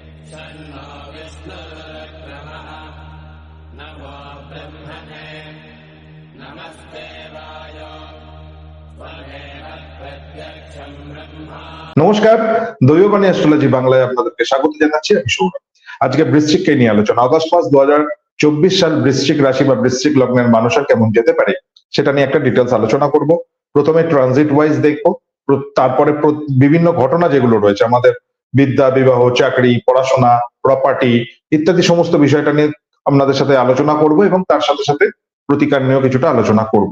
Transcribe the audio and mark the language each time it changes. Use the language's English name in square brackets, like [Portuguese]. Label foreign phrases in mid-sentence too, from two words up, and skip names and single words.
[Sanskrit] तन्नो विष्णुरुक्रमः नमो ब्रह्मणे नमस्ते वाय त्वमेव प्रत्यक्षं ब्रह्मा। [Bangla] নমস্কার, দৈববাণী অ্যাস্ট্রোলজি বাংলায় আপনাদেরকে স্বাগত জানাচ্ছি। আমি সৌরভ। আজকে বৃশ্চিককে নিয়ে আলোচনা। আগস্ট মাস 2024 সাল বৃশ্চিক রাশি বা বৃশ্চিক লগ্নের মানুষের কেমন যেতে পারে সেটা নিয়ে একটা ডিটেলস আলোচনা করব। প্রথমে [English] transit wise [Bangla] দেখবো, তারপরে বিভিন্ন ঘটনা যেগুলো রয়েছে আমাদের বিদ্যা, বিবাহ, চাকরি, পড়াশোনা, প্রপার্টি ইত্যাদি সমস্ত বিষয়টা নিয়ে আপনাদের সাথে আলোচনা করব এবং তার সাথে সাথে প্রতিকার নিয়েও কিছুটা আলোচনা করব।